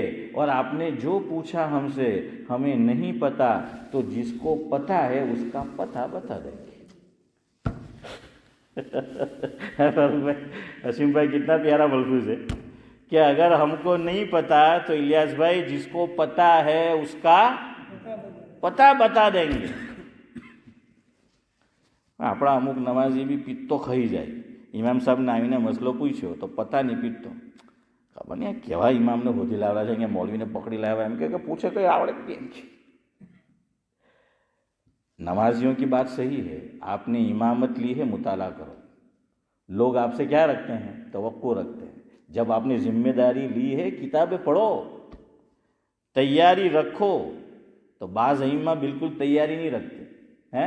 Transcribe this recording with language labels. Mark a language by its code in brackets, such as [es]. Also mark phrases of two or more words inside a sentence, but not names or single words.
[ur] اور آپ نے جو پوچھا ہم سے ہمیں نہیں پتہ تو جس کو پتہ ہے اس کا پتہ بتا دیں گے. حسین بھائی کتنا پیارا ملفوظ ہے کہ اگر ہم کو نہیں پتا تو الیاس بھائی جس کو پتا ہے اس کا پتہ بتا دیں گے. [gu] આપણા અમુક નમાઝી બી પીતો ખાઈ જાય. ઇમામ સાહેબને આવીને મસલો પૂછ્યો તો પતા નહીં પીતો, ખબર નહીં કેવા ઇમામને હોધી લાવ્યા છે, અહીંયા મૌલવીને પકડી લાવ્યા, એમ કે પૂછે કંઈ આવડે કેમ છે. [ur] نمازیوں کی بات صحیح ہے، آپ نے امامت لی ہے، مطالعہ کرو. لوگ آپ سے کیا رکھتے ہیں، توقع رکھتے ہیں. جب آپ نے ذمہ داری لی ہے کتابیں پڑھو، تیاری رکھو. تو بعض ائمہ بالکل تیاری نہیں رکھتے ہیں.